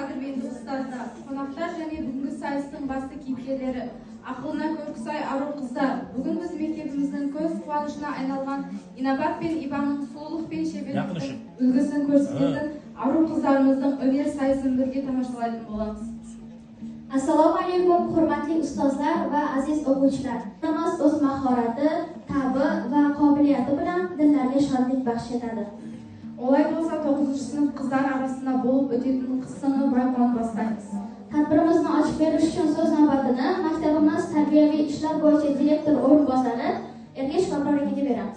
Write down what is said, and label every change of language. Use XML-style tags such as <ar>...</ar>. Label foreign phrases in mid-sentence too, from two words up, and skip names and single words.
<kk>құрметті ұстаздар, қонақтар және бүгінгі сайыстың басты кейіпкерлері, ақылына көркі сай ару қыздар. Бүгін біз мектебіміздің көз қуанышына айналған инабат пен ибаның сұлулық пен шеберліктің үлгісін көрсететін ару қыздарымыздың өнер сайысын бірге тамашалайтын боламыз.</kk> <uz>Assalomu alaykum, hurmatli ustozlar va aziz o'quvchilar. Biz o'z mahorati, ta'bi va qobiliyati bilan dillarga shodlik baxsh etadi. Olay bo'lsa 9-chi sinf qizlar arasida bo'lib o'tadigan qissani bayqon boshlaymiz. Tadbirimizni ochib berish uchun so'z navbatini maktabimiz tarbiyaviy ishlar bo'yicha direktor o'rinbosari Ergash Fabroriga beramiz.</uz>